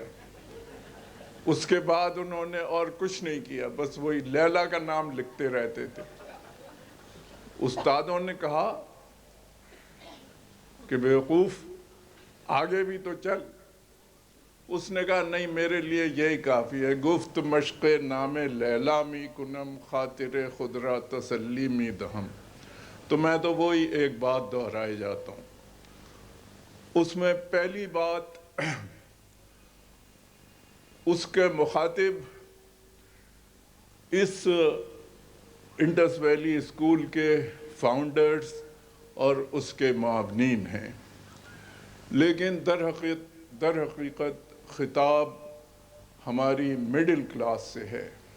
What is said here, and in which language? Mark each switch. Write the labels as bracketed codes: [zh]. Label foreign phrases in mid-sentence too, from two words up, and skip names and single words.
[ur] اس کے بعد انہوں نے اور کچھ نہیں کیا، بس وہی لیلا کا نام لکھتے رہتے تھے۔ استادوں نے کہا کہ بیوقوف آگے بھی تو چل۔ اس نے کہا نہیں، میرے لیے یہی کافی ہے۔ [fa] گفت مشق نام لیلا می کنم خاطر خود را تسلی می دہم۔ [ur] تو میں تو وہی ایک بات دہرائے جاتا ہوں۔ اس میں پہلی بات، اس کے مخاطب اس انڈس ویلی اسکول کے فاؤنڈرز اور اس کے معاونین ہیں، لیکن در حقیقت خطاب ہماری [en] middle class [ur] سے ہے۔